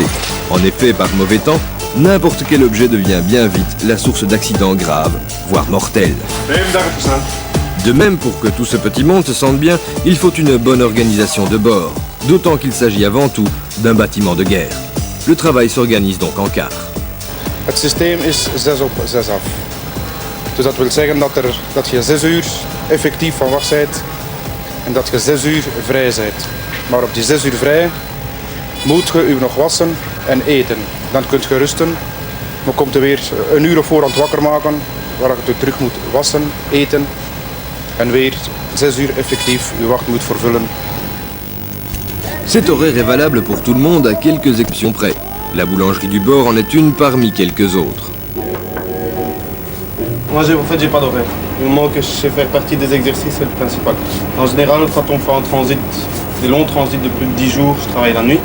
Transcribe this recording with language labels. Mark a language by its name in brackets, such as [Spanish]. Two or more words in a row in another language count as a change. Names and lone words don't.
[French] En effet, par mauvais temps, n'importe quel objet devient bien vite la source d'accidents graves, voire mortels. De même, pour que tout ce petit monde se sente bien, il faut une bonne organisation de bord, d'autant qu'il s'agit avant tout d'un bâtiment de guerre. Le travail s'organise donc en quart. [Dutch] Het systeem is 6 op 6 af. Dus dat wil zeggen dat je 6 uur effectief van wacht bent en dat je 6 uur vrij bent. Maar op die 6 uur vrij moet je nog wassen en eten. Dan kunt je rusten, maar komt er weer een uur op voorhand wakker maken waar je terug moet wassen, eten en weer 6 uur effectief je wacht moet vervullen. [French] Cet horaire est valable pour tout le monde à quelques exceptions près. La boulangerie du bord en est une parmi quelques autres. Moi, en fait, j'ai pas d'horaire. Du moment que je sais faire partie des exercices, c'est le principal. En général, quand on fait un transit, des longs transits de plus de 10 jours, je travaille la nuit.